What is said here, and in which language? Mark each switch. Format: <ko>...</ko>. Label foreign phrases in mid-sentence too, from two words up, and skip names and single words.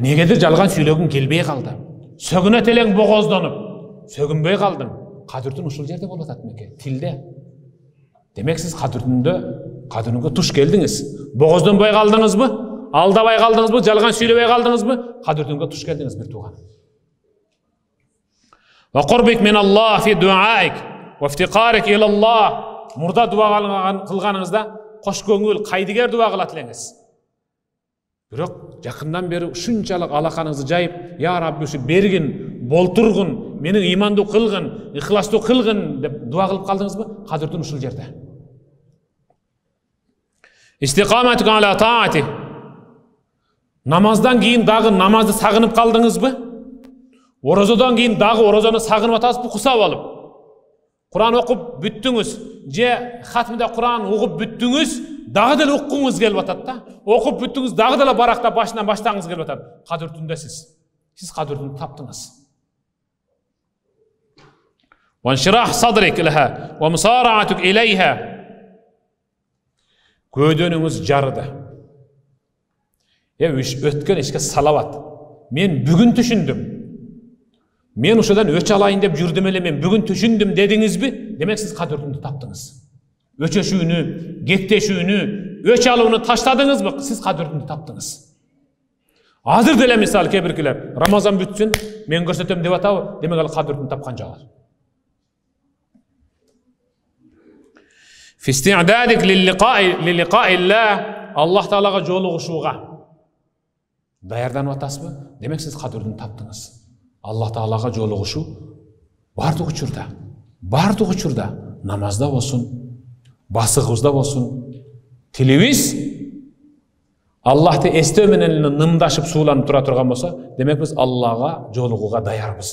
<ky>Негедир жалган сүйлөгүң келбей калды. Сөгүнөт элең богоздонуп, сөгүнбөй калдың. Кадыртын ушул жерде болуп атат мекен, тилде. Демек сиз кадыртынга туш келдиңиз. Богоздонбой калдыңызбы? Алдабай калдыңызбы? Жалган сүйлөбөй калдыңызбы? Кадыртынга туш келдиңиз бир тууган.</ky> <ar>وقربك من الله في دعائك وافتقارك إلى الله.</ar> <ky>Мурда дуа кылганыңызда кош көңүл, кайдыгер дуа кылат элеңиз. Бирок жакындан бери ушунчалык алаканыңызды жайып, я Рабби ушу бергин, болтургун, менин имандуу кылгын, ыхластуу кылгын деп дуа кылып калдыңызбы? Кадыртын ушул жерде.</ky> <ar>استقامتك على طاعته.</ar> <ky>Намаздан кийин дагы намазды сагынып калдыңызбы? Орозодон кийин дагы орозону сагынып атасызбы кусап алып? Куран окуп бүттүңүз, же хатмда Куран угуп бүттүңүз, дагы деле окуңуз келип атат да. Окуп бүттүңүз, дагы деле баракта башынан баштагыңыз келип атат. Кадыр түндө сиз кадыр түндү таптыңыз.</ky> <ar>وانشراح صدرك لها ومسارعتك إليها.</ar> <ky>Көйдөнүңүз жарыды. Өткөн ишке салават. Мен бүгүн түшүндүм. Мен ушадан өч алайын деп жүрдүм эле, мен бүгүн түшүндүм дедиңизби? Демек сиз кадыр түндү таптыңыз. Өчөшүүнү, кектешүүнү, өч алууну таштадыңызбы? Сиз кадыр түндү таптыңыз. Азыр деле мисалы кээ биркилер Рамазан бүтсүн, мен көрсөтөм деп атабы? Демек ал кадыр түндү тапкан жок.</ky> <ar>في استعدادك للقاء الله الله</ar> <ky>Таалага жолугушууга даярданып атасызбы? Демек сиз кадырдын таптыңыз. Аллах Таалага жолугушуу бардык учурда, намазда болсун, басыгыбызда болсун, тилибиз Аллахты эстөө менен нымдашып сууланып тура турган болсо, демек биз Аллага жолугууга даярбыз.</ky>